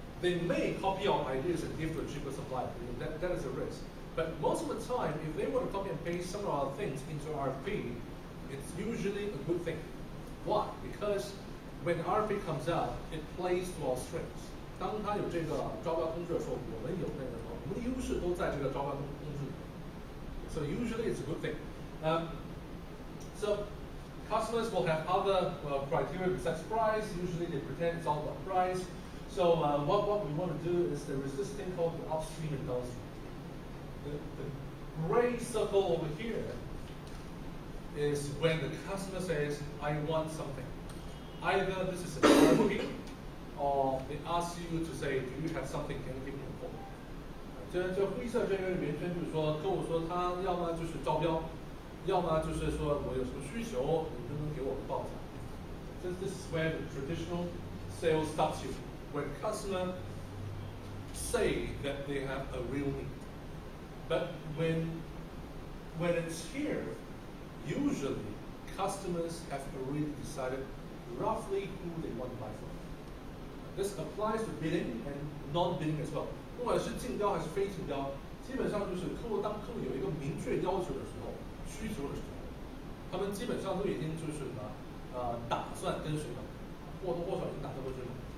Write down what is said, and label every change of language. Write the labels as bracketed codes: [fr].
[en] They may copy our ideas and give to a cheaper supplier. That is a risk. But most of the time, if they want to copy and paste some of our things into RFP, it's usually a good thing. Why? Because when RFP comes out, it plays to our strengths. [zh] 当他有这个招标通知的时候，我们有那个我们的优势都在这个招标通知里。 [en] So usually it's a good thing. So customers will have other criteria besides price. Usually they pretend it's all about price. So what we want to do is there is this thing called the upstream and downstream. The gray circle over here is when the customer says, I want something. Either this is an RFP, or they ask you to say, do you have something, can you give me a quote? [zh] 这灰色这个圆圈就是说，客户说他要么就是招标，要么就是说我有什么需求，你能不能给我个报价？ [en] This is where the traditional sales starts here, when customer say that they have a real need. But when it's here, usually customers have already decided roughly who they want to buy from. This applies to bidding and non-bidding as well. [zh] 不管是竞标还是非竞标，基本上就是当客户有一个明确要求的时候、需求的时候，他们基本上都已经就是什么打算跟谁买，或多或少已经打算跟谁买。